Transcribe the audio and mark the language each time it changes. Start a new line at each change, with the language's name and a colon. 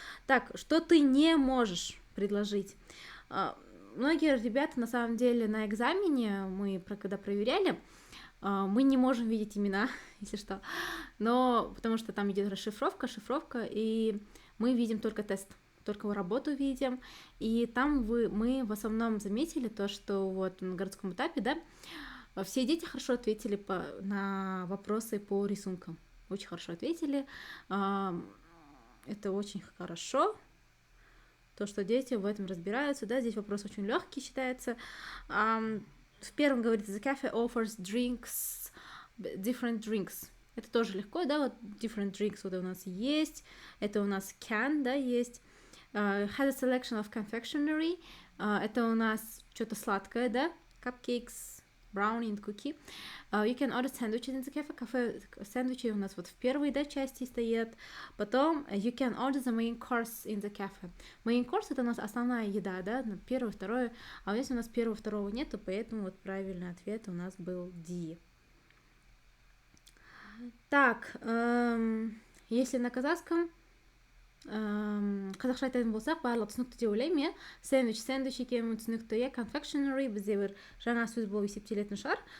Russian: Так, что ты не можешь предложить? Многие ребята, на самом деле, на экзамене, мы когда проверяли, мы не можем видеть имена, если что, но потому что там идет шифровка, и мы видим только тест, только работу видим, и там мы в основном заметили то, что вот на городском этапе, да, все дети хорошо ответили на вопросы по рисункам, очень хорошо ответили, это очень хорошо, то, что дети в этом разбираются, да, здесь вопрос очень легкий считается. В первом говорится,
English: the cafe offers different drinks.
Russian: Это тоже легко, да, вот
English: different drinks
Russian: вот у нас есть, это у нас can, да, есть.
English: Has a selection of confectionery,
Russian: это у нас что-то сладкое, да,
English: cupcakes, brownie and cookie. You can order sandwiches in the cafe.
Russian: Кафе сэндвичи у нас вот в первой, да, части стоят. Потом
English: you can order the main course in the cafe.
Russian: Main course это у нас основная еда, да, первое, второе. А если у нас первого, второго нету, поэтому вот правильный ответ у нас был D. Так, если на казахском
Kazakh: қазақша айтатын болсақ, барлығы түсінікті деп ойлаймын, иә. Сэндвич екені түсінікті, иә. Confectionery бізде бір жаңа сөз болып есептелетін шығар.